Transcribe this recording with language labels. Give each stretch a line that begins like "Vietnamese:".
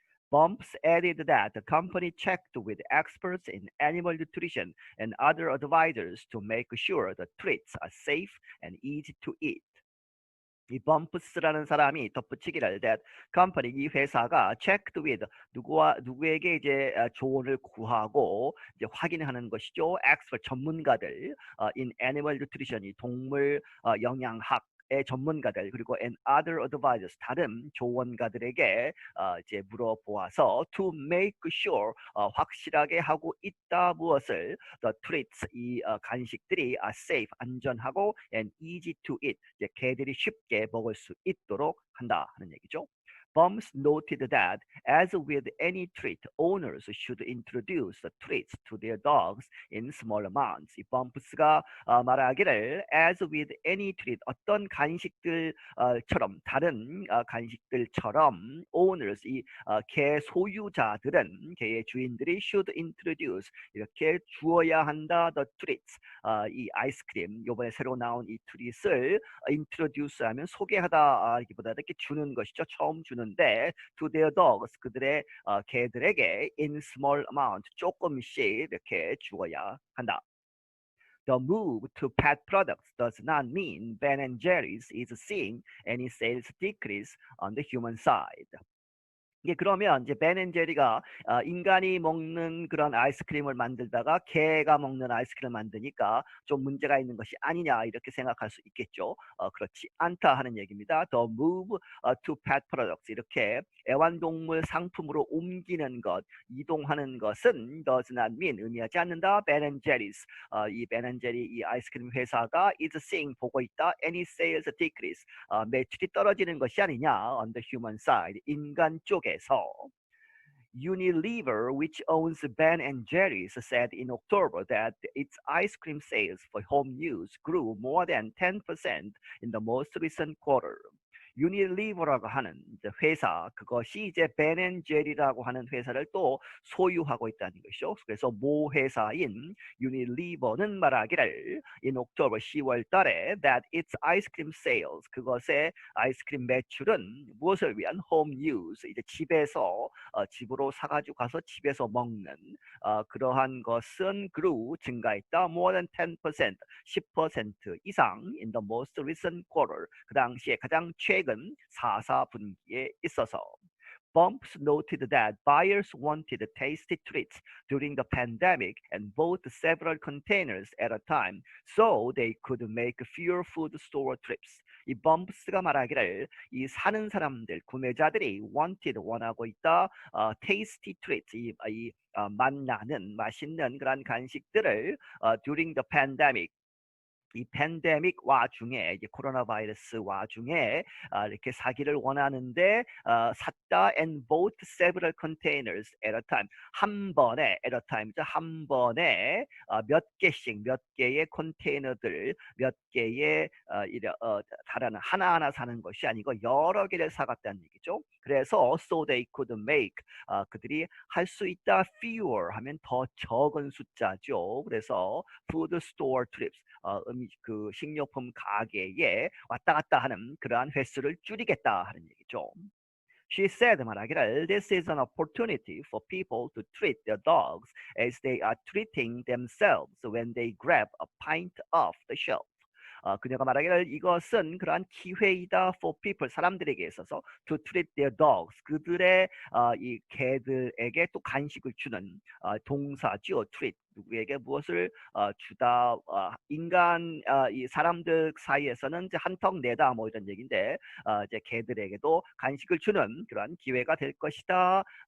English: Bumps added that the company checked with experts in animal nutrition and other advisors to make sure the treats are safe and easy to eat.
Korean: 이 범프스라는 사람이 덧붙이기를
English: that company
Korean: 이 회사가
English: checked with
Korean: 누구에게 이제 조언을 구하고 이제 확인하는 것이죠.
English: expert
Korean: 전문가들
English: in animal nutrition
Korean: 이 동물 영양학 의 전문가들 그리고
English: and other advisors
Korean: 다른 조언가들에게 이제 물어보아서
English: to make sure
Korean: 확실하게 하고 있다 무엇을
English: the treats
Korean: 이 간식들이
English: are safe
Korean: 안전하고
English: and easy to eat
Korean: 이제 개들이 쉽게 먹을 수 있도록 한다 하는 얘기죠.
English: Bumps noted that, as with any treat, owners should introduce the treats to their dogs in small amounts.
Korean: 이 범프스가 말하기를,
English: as with any treat,
Korean: 어떤 간식들처럼 다른 간식들처럼
English: owners,
Korean: 개 소유자들은 개의 주인들이
English: should introduce
Korean: 이렇게 주어야 한다.
English: The treats,
Korean: 이 아이스크림 이번에 새로 나온 이 트릿을 introduce하면 소개하다기보다 이렇게 주는 것이죠. 처음 주는데
English: to their dogs
Korean: 그들의 개들에게
English: in small amount
Korean: 조금씩 이렇게 주어야 한다.
English: The move to pet products does not mean Ben & Jerry's is seeing any sales decrease on the human side.
Korean: 이게 그러면 이제 Ben&Jerry가 인간이 먹는 그런 아이스크림을 만들다가 개가 먹는 아이스크림을 만드니까 좀 문제가 있는 것이 아니냐 이렇게 생각할 수 있겠죠. 그렇지 않다 하는 얘기입니다.
English: The move to pet products
Korean: 이렇게 애완동물 상품으로 옮기는 것, 이동하는 것은
English: does not mean
Korean: 의미하지 않는다. Ben&Jerry's 이 Ben&Jerry 이 아이스크림 회사가
English: is seeing
Korean: 보고 있다.
English: Any sales decrease
Korean: 매출이 떨어지는 것이 아니냐
English: on the human side
Korean: 인간 쪽에
English: Unilever, which owns Ben and Jerry's, said in October that its ice cream sales for home use grew more than 10% in the most recent quarter.
Korean: 유니리버라고 하는 회사 그것이 이제 Ben&Jerry라고 하는 회사를 또 소유하고 있다는 것이죠. 그래서 모 회사인 유니리버는 말하기를
English: in October
Korean: 10월 달에
English: that its ice cream sales
Korean: 그것의 아이스크림 매출은 무엇을 위한
English: home use
Korean: 이제 집에서 집으로 사가지고 가서 집에서 먹는 그러한 것은
English: grew
Korean: 증가했다
English: more than 10%
Korean: 10% 이상
English: in the most recent quarter
Korean: 그 당시에 가장 최근 4분기에 있어서
English: Bumps noted that buyers wanted tasty treats during the pandemic and bought several containers at a time so they could make fewer food store trips.
Korean: 이 Bumps가 말하기를 이 사는 사람들, 구매자들이 원하고 있다.
English: tasty treats,
Korean: 맛나는, 맛있는 그런 간식들을
English: during the pandemic
Korean: 이 팬데믹 와중에 이제 코로나 바이러스 와중에 이렇게 사기를 원하는데 샀다
English: and bought several containers at a time
Korean: 한 번에
English: at a time
Korean: 한 번에 몇 개의 컨테이너들 몇 개의 다른 하나하나 사는 것이 아니고 여러 개를 사갔다는 얘기죠. 그래서
English: so they could make
Korean: 그들이 할 수 있다
English: fewer
Korean: 하면 더 적은 숫자죠. 그래서
English: food store trips
Korean: 그 식료품 가게에 왔다 갔다 하는 그러한 횟수를 줄이겠다 하는 얘기죠.
English: She said
Korean: 말하기를
English: this is an opportunity for people to treat their dogs as they are treating themselves when they grab a pint off the shelf.
Korean: 그녀가 말하기를 이것은 그러한 기회이다
English: for people
Korean: 사람들에게 있어서
English: to treat their dogs
Korean: 그들의 이 개들에게 또 간식을 주는 동사죠.
English: treat
Korean: 누구에게 무엇을 주다. 인간 이 사람들 사이에서는 이제 한턱 내다 뭐 이런 얘기인데 이제 개들에게도 간식을 주는 그러한 기회가 될 것이다.